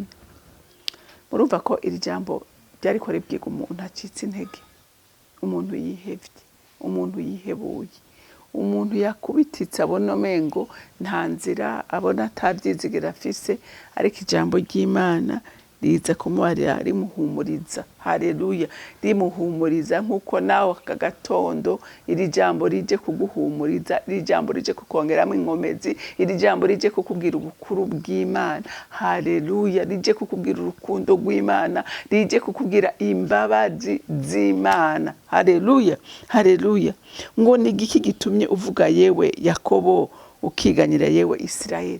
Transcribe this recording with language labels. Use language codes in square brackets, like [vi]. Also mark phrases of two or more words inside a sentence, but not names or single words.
[rn] Murumva ko iri jambo ryariko ribwiga umuntu acitse intege, umuntu yihevye, umuntu yihebuye, umuntu yakubititse abona mengo nta nzira, abona atavyizigira afise, ariko ijambo ry'Imana riza kumubarira rimuhumuriza. Haleluya, rimuhumuriza nk'uko nawe aka gatondo iri jambo rije kuguhumuriza, iri jambo rije kukongeramo inkomezi, iri jambo rije kukubwira ubukuru bw'Imana. Haleluya, rije kukubwira urukundo rw'Imana, rije kukubwira imbabazi z'Imana. Haleluya, haleluya. Ngo ni igiki gitumye uvuga yewe Yakobo, ukiganyira yewe Isirayeli?